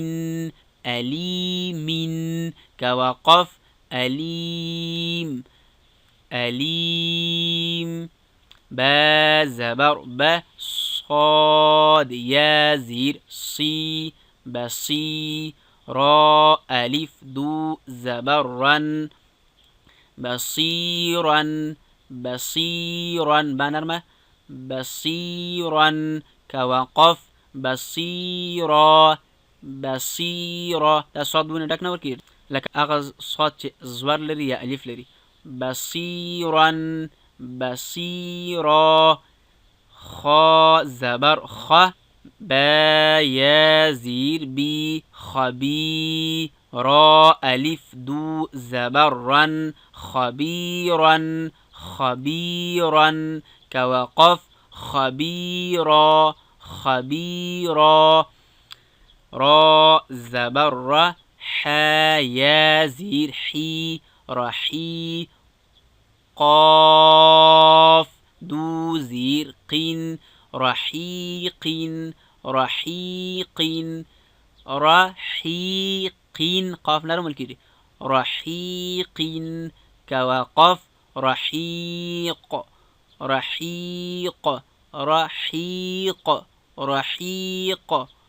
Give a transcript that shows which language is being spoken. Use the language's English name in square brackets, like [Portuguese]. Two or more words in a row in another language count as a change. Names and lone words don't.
[Arabic] أليم كوقف أليم أليم با زبر با صاد يا زير صي بصي را ألف دو زبر رن بصيرا بصيرا بنرمى بصيرا كوقف بصيرا بصيرا [Pashto] دا صاد بونه ډک نه ورکړي لکه هغه صاد چې زور لري یا الف لري بصيرا [Arabic] بصيرا خا زبر خ با يا زير بي خبي را ألف دو زبر رن خبيرا خبيرا كوقف خبيرا خبيرا را زبر را حا يا زير حي رحي قاف دو زير قين رحيق رحيق رحيق قاف نرم الكيري رحيق كوقف رحيق رحيق رحيق رحيق